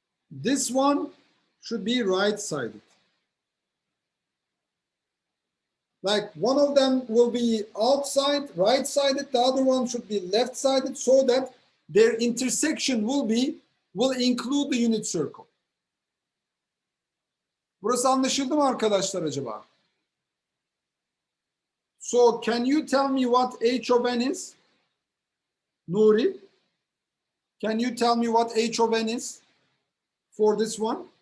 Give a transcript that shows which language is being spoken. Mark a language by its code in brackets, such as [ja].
[en] This one should be right-sided. Like one of them will be outside, right-sided, the other one should be left-sided, so that their intersection will include the unit circle. [tr] Burası anlaşıldı mı arkadaşlar acaba? [en] So can you tell me what h of n is? Nuri, can you tell me what h of n is for this one?